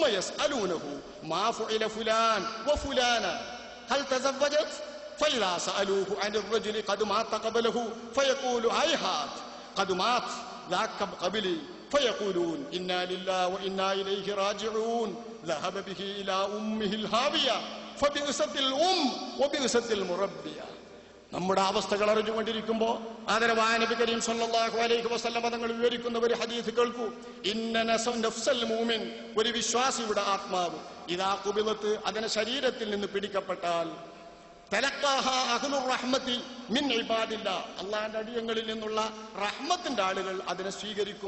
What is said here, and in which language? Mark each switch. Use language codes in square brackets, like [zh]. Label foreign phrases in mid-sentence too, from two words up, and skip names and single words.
[ar] يسألونه ما فعل فلان وفلانا هل تزوجت فإذا سألوه عن الرجل قد مات قبله فيقول هيهات قد مات ذاك قبلي فيقولون إنا لله وإنا إليه راجعون ذهب به إلى أمه الهاوية [ml] നമ്മുടെ അവസ്ഥകൾ അറിഞ്ഞുകൊണ്ടിരിക്കുമ്പോ ആദരവായ നബി കരീം [ar] صلى الله عليه وسلم [ml] തങ്ങൾ വിവരിക്കുന്ന ഒരു ഹദീസ് കേൾക്കൂ. [ar] إن نفس المؤمن, [ml] ഒരു വിശ്വാസിയുടെ ആത്മാവ്, [ar] إذا قبضت, [ml] അതിനെ ശരീരത്തിൽ നിന്ന് പിടിക്കപ്പെട്ടാൽ, [ar] تلقاها أهل الرحمة من عباد الله, [ml] അല്ലാഹുവിന്റെ അടിയങ്ങളിൽ നിന്നുള്ള റഹ്മത്തിന്റെ ആളുകൾ അതിനെ സ്വീകരിക്കും.